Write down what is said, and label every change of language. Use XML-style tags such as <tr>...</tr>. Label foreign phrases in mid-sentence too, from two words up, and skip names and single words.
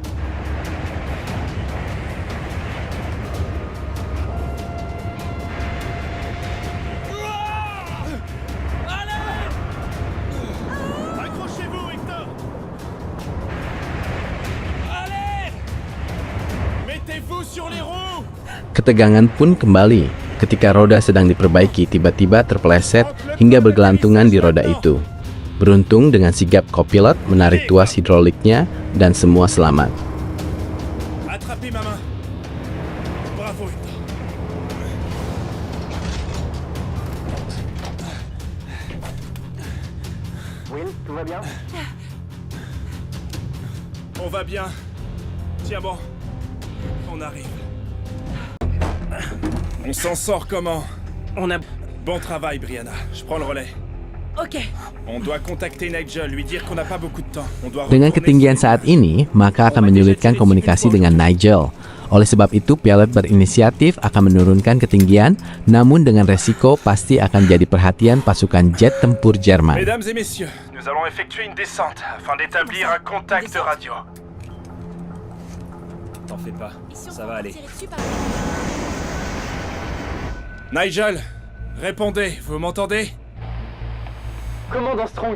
<fr>Accrochez-vous, Hector. Mettez-vous sur les roues.</fr> <id>Ketegangan pun kembali. Ketika roda sedang diperbaiki, tiba-tiba terpeleset hingga bergelantungan di roda itu. Beruntung dengan sigap kopilot menarik tuas hidroliknya dan semua selamat.</id> <fr>Attrapez ma main. Bravo, Hector. Will, tout va bien? On va bien. Tiens bon. On arrive. On s'en sort comment? Bon travail, Brianna. Je prends le relais. Ok. On doit contacter Nigel, lui dire qu'on n'a pas beaucoup de temps. On doit</fr> <id>Dengan</id> <fr>retourner</fr> <id>ketinggian</id> <fr>sur-</fr> <id>saat ini, maka akan menyulitkan komunikasi dengan Nigel. Oleh sebab itu, pilot berinisiatif akan menurunkan ketinggian, namun dengan resiko pasti akan jadi perhatian pasukan jet tempur Jerman.</id> <fr>Mesdames et messieurs, nous allons effectuer une descente afin d'établir un contact radio. T'en fais pas, ça va aller. Nigel, répondez, vous m'entendez? Commandant Strong,</fr>